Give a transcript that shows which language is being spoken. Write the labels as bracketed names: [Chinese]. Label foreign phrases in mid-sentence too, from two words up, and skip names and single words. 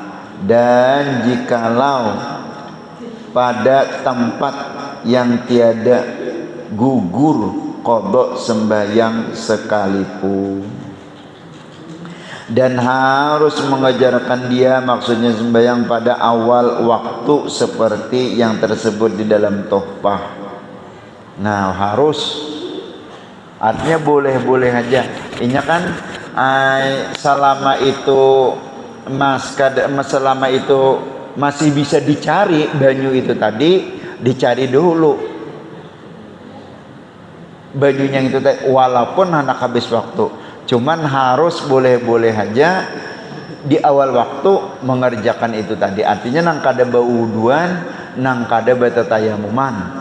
[Indonesian] Dan jikalau pada tempat yang tiada gugur qada sembahyang sekalipun, dan harus mengajarkan dia, maksudnya sembahyang pada awal waktu seperti yang tersebut di dalam Tuhfah. Nah, harus, artinya boleh-boleh aja. Ini kan selama itu selama itu masih bisa dicari banyu itu tadi, dicari dulu banyunya itu tadi, walaupun anak habis waktu. Cuman harus boleh-boleh aja di awal waktu mengerjakan itu tadi. [Banjar] Artinya nang kada bauduan, nang kada batatayamuman.